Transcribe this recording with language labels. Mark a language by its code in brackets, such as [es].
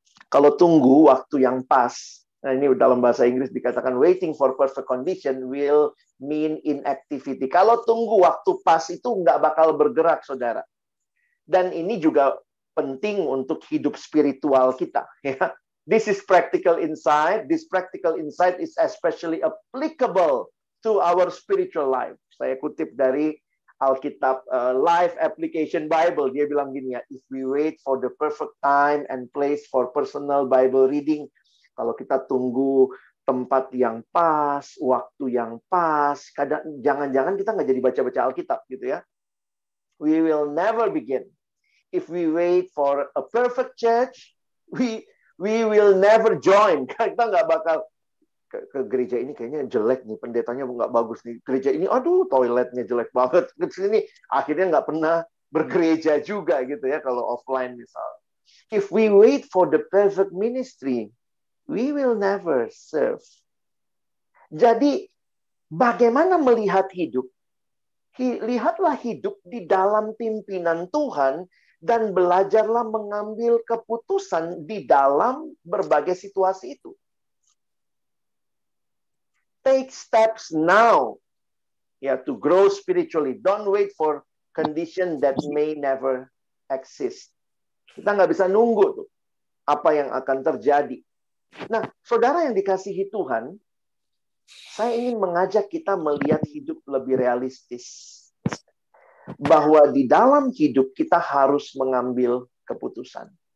[id] Kalau tunggu waktu yang pas, nah ini dalam bahasa Inggris dikatakan [en] waiting for perfect condition will mean inactivity. [id] Kalau tunggu waktu pas itu nggak bakal bergerak, saudara. Dan ini juga penting untuk hidup spiritual kita. Ya. [en] This is practical insight. This practical insight is especially applicable to our spiritual life. [id] Saya kutip dari Alkitab Life Application Bible. Dia bilang gini ya, [en] if we wait for the perfect time and place for personal Bible reading, [id] kalau kita tunggu tempat yang pas, waktu yang pas, kadang jangan-jangan kita nggak jadi baca-baca Alkitab gitu ya. [en] We will never begin. If we wait for a perfect church, we will never join. [id] Kita nggak bakal ke gereja ini kayaknya jelek nih, pendetanya nggak bagus nih. Gereja ini, aduh toiletnya jelek banget. Ke sini akhirnya nggak pernah bergereja juga gitu ya kalau offline misalnya. [en] If we wait for the perfect ministry, we will never serve. [id] Jadi bagaimana melihat hidup? Lihatlah hidup di dalam pimpinan Tuhan dan belajarlah mengambil keputusan di dalam berbagai situasi itu. [en] Take steps now, to grow spiritually. Don't wait for condition that may never exist. [id] Kita nggak bisa nunggu tuh apa yang akan terjadi. Nah, saudara yang dikasihi Tuhan, saya ingin mengajak kita melihat hidup lebih realistis. Bahwa di dalam hidup kita harus mengambil keputusan.